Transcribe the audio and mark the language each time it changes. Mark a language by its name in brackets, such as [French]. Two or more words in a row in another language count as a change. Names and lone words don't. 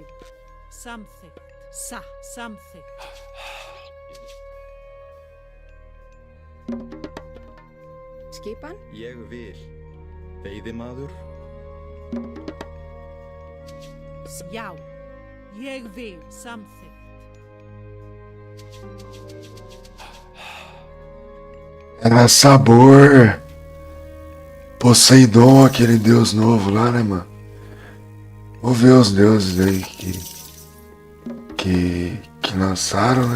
[Icelandic] Samþykkt. Samþykkt. Skipan? Ég vil. Veiðimaður. Já. Ég vil. Samþykkt. [Portuguese] Era Sabor. Poseidon, aquele deus novo lá, né, mano? Vou ver os deuses aí que lançaram, né?